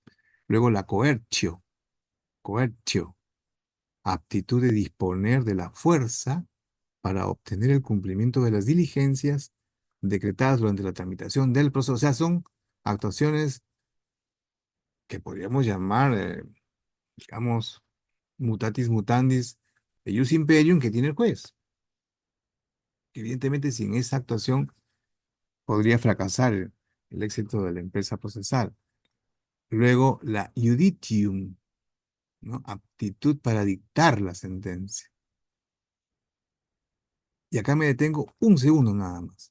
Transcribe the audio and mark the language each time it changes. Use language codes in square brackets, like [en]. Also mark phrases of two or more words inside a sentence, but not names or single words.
[es] Luego la coercio, coercio, aptitud de disponer de la fuerza para obtener el cumplimiento de las diligencias decretadas durante la tramitación del proceso. O sea, son actuaciones que podríamos llamar, digamos, [la] mutatis mutandis, [es] de [la] ius imperium [es] que tiene el juez. Evidentemente, sin esa actuación podría fracasar el éxito de la empresa procesal. Luego, la judicium, ¿no? Aptitud para dictar la sentencia. Y acá me detengo un segundo nada más.